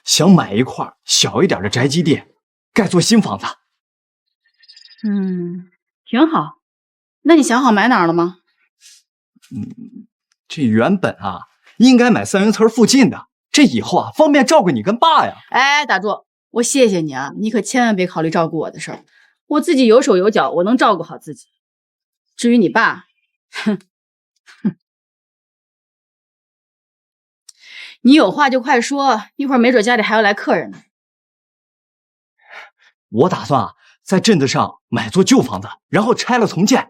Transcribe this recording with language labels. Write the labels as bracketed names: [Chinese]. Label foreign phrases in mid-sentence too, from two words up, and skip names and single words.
[Chinese] 想買一塊小一點的宅基地，蓋座新房子。挺好。那你想好买哪儿了吗？这原本啊，应该买三元村附近的，这以后啊，方便照顧你跟爸呀。哎，打住！我谢謝你啊，你可千萬別考慮照顧我的事兒，我自己有手有腳，我能照顧好自己。至於你爸，你有話就快說，一會兒沒準家裡還要來客人呢。我打算啊，在鎮子上買座舊房子，然後拆了重建。